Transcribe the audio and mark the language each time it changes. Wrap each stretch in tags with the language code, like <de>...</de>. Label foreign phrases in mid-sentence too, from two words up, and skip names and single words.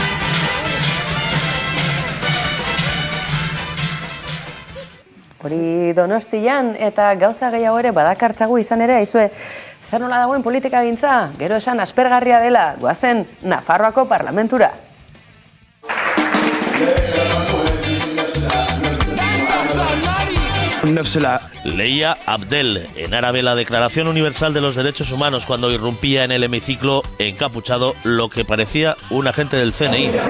<eu>Hori Donostian, eta gauza gehiago ere badakartzagu izan ere, aizue, zer nola dagoen politika gintza, gero esan aspergarria dela, goazen Nafarroako parlamentura.</eu> <es>Leía Abdel, en árabe la Declaración Universal de los Derechos Humanos cuando irrumpía en el hemiciclo encapuchado lo que parecía un agente del CNI.</es>